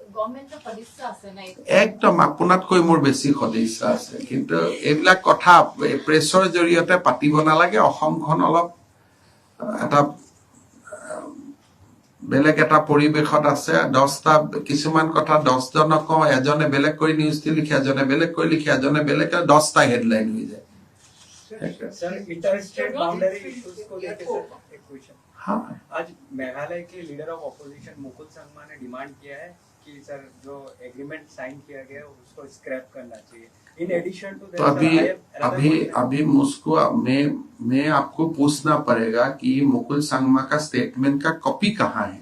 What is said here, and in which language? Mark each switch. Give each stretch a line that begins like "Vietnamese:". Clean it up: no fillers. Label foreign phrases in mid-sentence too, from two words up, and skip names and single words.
Assamese: একদম আপোনাতকৈ মোৰ বেছি সদস্য আছে, কিন্তু এইবিলাক কথা প্ৰেছৰ জৰিয়তে পাতিব নালাগে। অসমখন অলপ এটা বেলেগ এটা পৰিৱেশত আছে। 10টা কিছুমান কথা 10 জনক কওঁ, এজনে বেলেগ কৰি নিউজটো লিখে, এজনে বেলেগ কৰি লিখে, এজনে বেলেগ 10টা হেডলাইন হৈ যায়।
Hindi: सर,
English: inter state boundary issues
Hindi: को लेकर सर एक क्वेश्चन। हाँ, आज मेघालय के
English: leader of opposition
Hindi: मुकुल संगमा ने डिमांड किया है कि सर जो एग्रीमेंट साइन किया गया है उसको स्क्रैप करना चाहिए।
English: in addition to
Hindi: तो अभी मुझको मैं आपको पूछना पड़ेगा कि मुकुल संगमा का स्टेटमेंट का कॉपी कहाँ है।